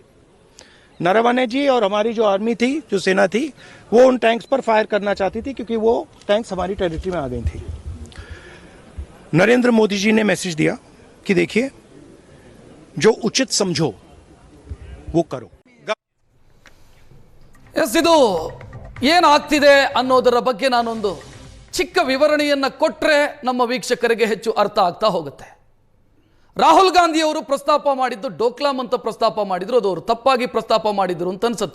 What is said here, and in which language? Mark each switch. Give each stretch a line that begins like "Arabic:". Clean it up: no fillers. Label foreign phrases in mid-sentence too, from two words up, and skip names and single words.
Hindi: नरवणे जी और हमारी जो आर्मी थी, जो सेना थी, वो उन टैंक्स पर फायर करना चाहती थी क्योंकि वो टैंक्स हमारी टेरिटरी में आ गई थी। नरेंद्र मोदी जी ने मैसेज दिया कि देखिए जो उचित समझो वो करो।
Kannada: ಎಸ್, ಇದು ಏನಾಗ್ತಿದೆ ಅನ್ನೋದರ ಬಗ್ಗೆ ನಾನೊಂದು ಚಿಕ್ಕ ವಿವರಣೆಯನ್ನು ಕೊಟ್ಟರೆ ನಮ್ಮ ವೀಕ್ಷಕರಿಗೆ ಹೆಚ್ಚು ಅರ್ಥ ಆಗ್ತಾ ಹೋಗುತ್ತೆ. ರಾಹುಲ್ ಗಾಂಧಿ ಅವರು ಪ್ರಸ್ತಾಪ ಮಾಡಿದ್ದು ಡೋಕ್ಲಾಮ್ ಅಂತ ಪ್ರಸ್ತಾಪ ಮಾಡಿದ್ರು, ಅದು ಅವರು ತಪ್ಪಾಗಿ ಪ್ರಸ್ತಾಪ ಮಾಡಿದ್ರು ಅಂತ ಅನ್ಸುತ್ತೆ.